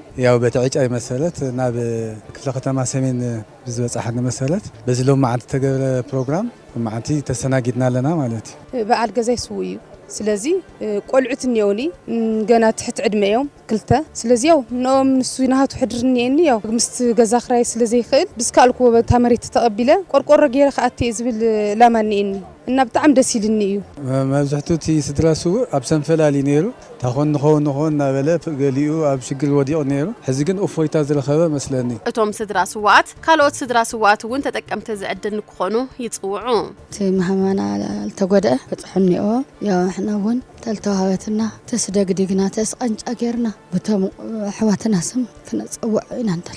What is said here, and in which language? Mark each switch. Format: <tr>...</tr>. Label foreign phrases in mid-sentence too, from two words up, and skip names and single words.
<ti>ያው በተዕጫይ መሰረት ናብ ክፍለ ከተማ ሰሜን ብዝበጻሕና መሰረት በዝሎም ማዓንቲ ተገበረ ፕሮግራም ማዓንቲ ተሰናጊድና ኣለና ማለት በዓል ገዛ ይስውዩ ስለዚ ቆልዑት ነውኒ ገና ትሕት ዕድመዮም ክልተ ስለዚ ያው ኖም ንሱ ይናሃቱ ሕድርኒኒ ያው ምስት ገዛ ክራይ ስለዚ ይኽእል ብስካልኩ ታመሪት ተቀቢለ ቆርቆሮ ገይረ ከአቲ ዝብል ላማኒኒ እና በጣም ደስ ይልኒ እዩ መብዛሕቱቲ ስድራሱ ኣብ ሰንፈላሊ ነይሩ ታኾን ንኾን ናበለ ገሊኡ ኣብ ሽግር ወዲቑ ነይሩ ሕዚ ግን እፎይታ ዝረኸበ መስለኒ እቶም ስድራ ስዋኣት ካልኦት ስድራ ስዋኣት እውን ተጠቀምቲ ዝዕድል ንክኾኑ ይጽውዑ እቲ መሃማና ተጎደአ በጽሕኒኦ ያው احنا እውን ተልተዋሃበትና ተስደግዲግና ተስቀንጫ ጌርና በቶም ኣሕዋትና ስም ክነጽውዕ ኢና እንተል</ti>